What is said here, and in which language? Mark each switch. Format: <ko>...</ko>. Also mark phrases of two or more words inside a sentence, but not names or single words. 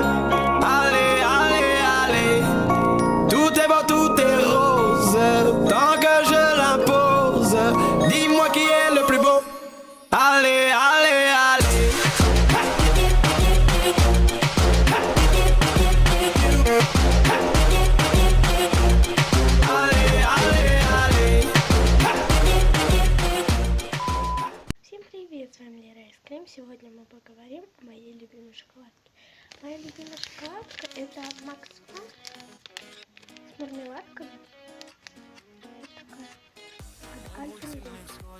<fr>Allez, allez, allez, tout est beau, tout est rose, tant que je l'impose. Dis-moi qui est le plus beau. Allez, allez, allez. Allez, allez, allez.</fr> <ru>Всем привет, с вами Лера Искрим. Сегодня мы поговорим о моей любимой шоколадке. Моя любимая шоколадка — это Макс Фан с мармеладками. Вот такая. От Альпен Гольд.</ru>